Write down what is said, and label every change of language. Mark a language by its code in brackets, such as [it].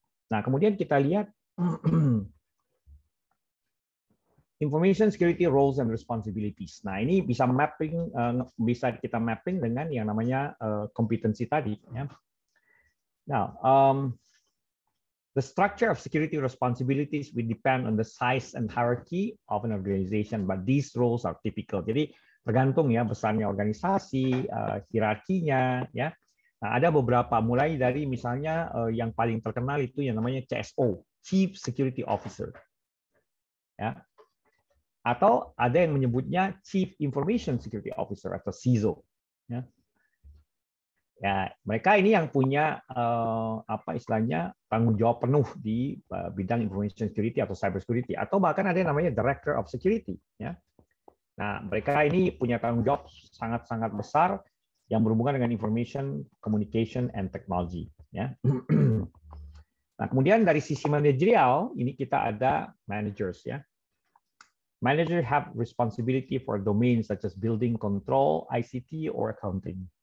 [id] Nah kemudian kita lihat [en] information security roles and responsibilities. [id] Nah ini bisa mapping, bisa kita mapping dengan yang namanya kompetensi tadi. Ya. [en] Now, the structure of security responsibilities will depend on the size and hierarchy of an organization, but these roles are typical. [id] Jadi tergantung ya besarnya organisasi, hierarkinya, ya. Nah, ada beberapa mulai dari misalnya yang paling terkenal itu yang namanya CSO, Chief Security Officer, ya. Atau ada yang menyebutnya Chief Information Security Officer atau CISO, ya. Ya, mereka ini yang punya apa istilahnya tanggung jawab penuh di bidang information security atau cyber security, atau bahkan ada yang namanya director of security. Ya, nah mereka ini punya tanggung jawab sangat-sangat besar yang berhubungan dengan information, communication, and technology. Ya, nah kemudian dari sisi manajerial ini kita ada managers. [en] Ya, manager have responsibility for domains such as building control, ICT, or accounting.